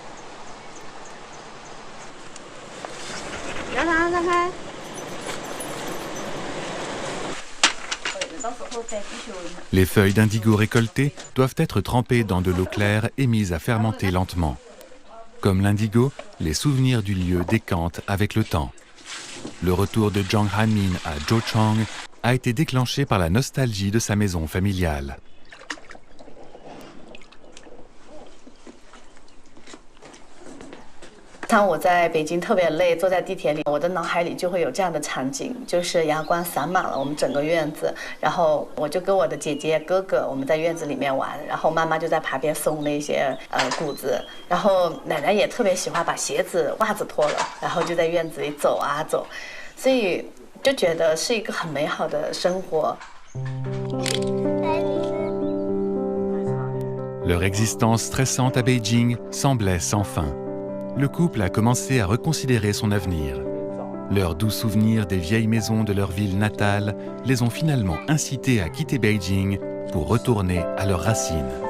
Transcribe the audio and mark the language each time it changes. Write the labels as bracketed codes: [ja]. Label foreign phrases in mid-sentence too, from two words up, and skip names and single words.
[fr] Les feuilles d'indigo récoltées doivent être trempées dans de l'eau claire et mises à fermenter lentement. Comme l'indigo, les souvenirs du lieu décantent avec le temps. Le retour de Zhang Hanmin à Zhouchang a été déclenché par la nostalgie de sa maison familiale. [zh] 当我在北京特别累，坐在地铁里，我的脑海里就会有这样的场景，就是阳光洒满了我们整个院子，然后我就跟我的姐姐哥哥我们在院子里面玩，然后妈妈就在旁边送那些谷子，然后奶奶也特别喜欢把鞋子袜子脱了，然后就在院子里走啊走，所以就觉得是一个很美好的生活。 [fr] Leur existence stressante à Beijing semblait sans fin. Le couple a commencé à reconsidérer son avenir. Leurs doux souvenirs des vieilles maisons de leur ville natale les ont finalement incités à quitter Beijing pour retourner à leurs racines.